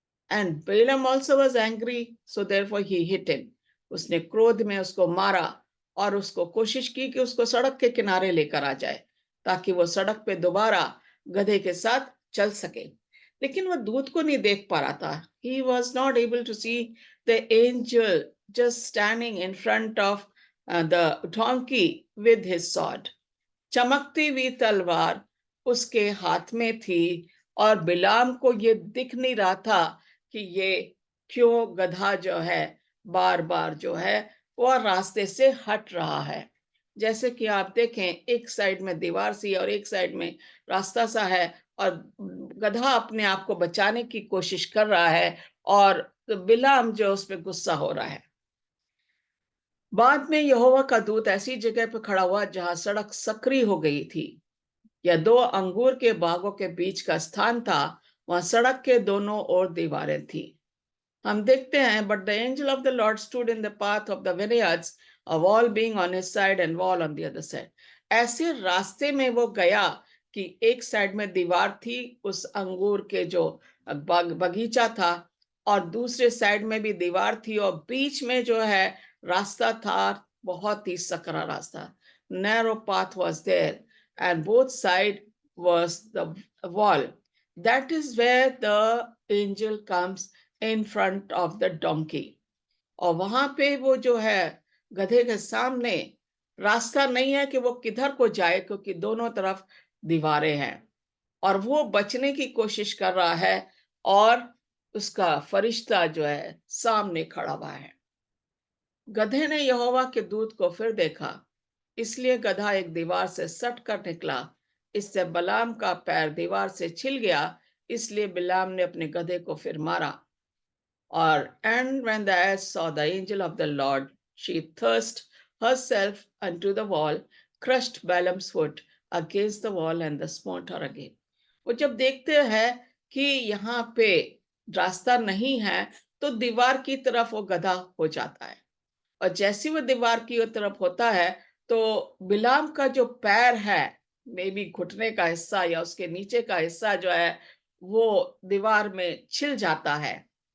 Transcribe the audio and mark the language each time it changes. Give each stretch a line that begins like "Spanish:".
English: And Balaam also was angry, so therefore he hit him.
Hindi: उसने क्रोध में उसको मारा और उसको कोशिश की कि उसको सड़क के किनारे लेकर आ जाए ताकि वो सड़क पे दोबारा गधे के साथ चल सके। लेकिन वो दूत को नहीं देख पा रहा था।
English: He was not able to see the angel just standing in front of the donkey with his sword.
Hindi: चमकती हुई तलवार उसके हाथ में थी और बिलाम को ये दिख नहीं रहा था कि ये क्यों गधा जो है बार बार जो है वो रास्ते से हट रहा है। जैसे कि आप देखें, एक साइड में दीवार सी और एक साइड में रास्ता सा है, और गधा अपने आप को बचाने की कोशिश कर रहा है और बिलाम जो उस पर गुस्सा हो रहा है। बाद में यहोवा का दूत ऐसी जगह पर खड़ा हुआ जहां सड़क सक्रिय हो गई थी। यह दो अंगूर के बागों के बीच का स्थान था, वहां सड़क के दोनों ओर दीवारें थी। हम देखते हैं,
English: But the angel of the Lord stood in the path of the vineyards, a wall being on his side and wall on the other side.
Hindi: ऐसे रास्ते में वो गया कि एक साइड में दीवार थी उस अंगूर के जो बगीचा था, और दूसरे साइड में भी दीवार थी, और बीच में जो है रास्ता था, बहुत ही सकरा रास्ता।
English: Narrow path was there and both side was the wall. That is where the angel comes in front of the donkey.
Hindi: और वहां पे वो जो है गधे के सामने रास्ता नहीं है कि वो किधर को जाए, क्योंकि दोनों तरफ दीवारें हैं और वो बचने की कोशिश कर रहा है, और उसका फरिश्ता जो है सामने खड़ा हुआ है। गधे ने यहोवा के दूत को फिर देखा, इसलिए गधा एक दीवार से सट कर निकला। इससे बलाम का पैर दीवार से छिल गया, इसलिए बिलाम ने अपने गधे को फिर मारा। और
English: and when the ass saw the angel of the Lord, she thrust herself unto the wall, crushed Balaam's foot against the wall and the smote her again.
Hindi: वो जब देखते हैं कि यहाँ पे रास्ता नहीं है तो दीवार की तरफ वो गधा हो जाता है, और जैसे वो दीवार की तरफ होता है तो बिलाम का जो पैर है,
English: maybe
Hindi: घुटने का हिस्सा या उसके नीचे का हिस्सा जो है वो दीवार में छिल जाता है,